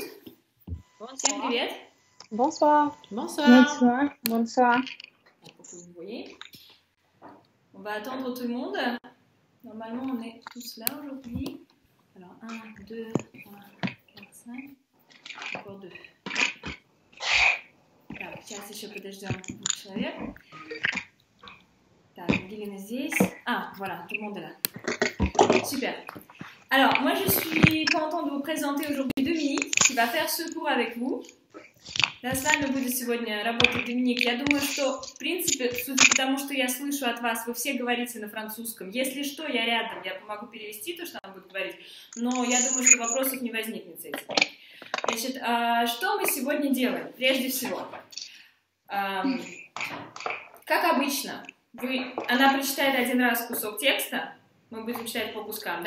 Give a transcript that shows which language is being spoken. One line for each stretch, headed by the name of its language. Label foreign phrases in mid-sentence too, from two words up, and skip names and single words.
French: Bonsoir.
Russian: Привет.
French: Bonsoir. Bonsoir. Bonsoir. Bonsoir. Pour que vous voyez. On va attendre tout le monde. Normalement, on est tous là aujourd'hui. Alors, 1, 2, 3, 4, 5. Encore 2.
Russian: Так, сейчас еще подождем человек. Так, Ангелина здесь.
French: Ah, voilà, tout le monde est là. Super. Alors, moi, je suis contente de vous présenter aujourd'hui Доминик, qui va faire ce cours avec vous.
Russian: Да, с вами будет сегодня работать Доминик. Я думаю, что, в принципе, судя по тому, что я слышу от вас, вы все говорите на французском. Если что, я рядом, я помогу перевести то, что она будет говорить. Но я думаю, что вопросов не возникнет с этим. Значит, что мы сегодня делаем? Прежде всего, как обычно, она прочитает один раз кусок текста, мы будем читать по кускам, да?